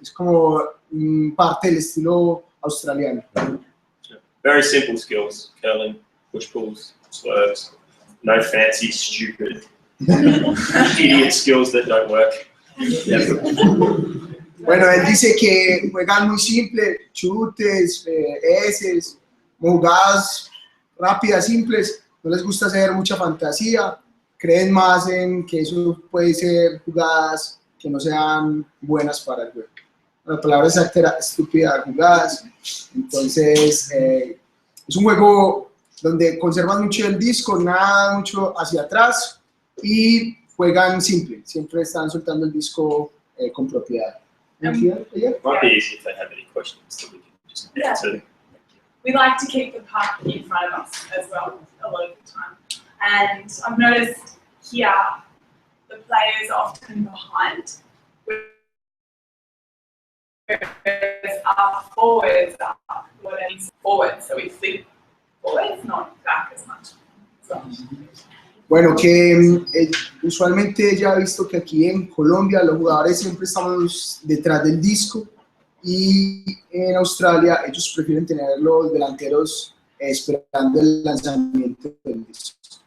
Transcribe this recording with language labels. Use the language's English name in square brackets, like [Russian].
[Spanish] Es como parte del estilo australiano. [English] Very simple skills: curling, push pulls, swerves. No fancy, stupid, idiot skills that don't work. [Spanish] Bueno, él dice que juegan muy simple, chutes, eses, jugadas rápidas, simples. No les gusta hacer mucha fantasía. Creen más en que eso puede ser jugadas que no sean buenas para el juego. La palabra exacta era estúpida, jugadas. Entonces, es un juego donde conservan mucho el disco, nada mucho hacia atrás y juegan simple. Siempre están soltando el disco con propiedad. [English] Might be easy if they have any questions that we can just answer. We like to keep the puck in front of us as well a lot of the time. And I've noticed here the players are often behind, whereas our forwards are forward, so we flip forwards, not back as much. So. [Spanish] Bueno, que usualmente ya he visto que aquí en Colombia los jugadores siempre estamos detrás del disco y en Australia ellos prefieren tener los delanteros esperando el lanzamiento del disco.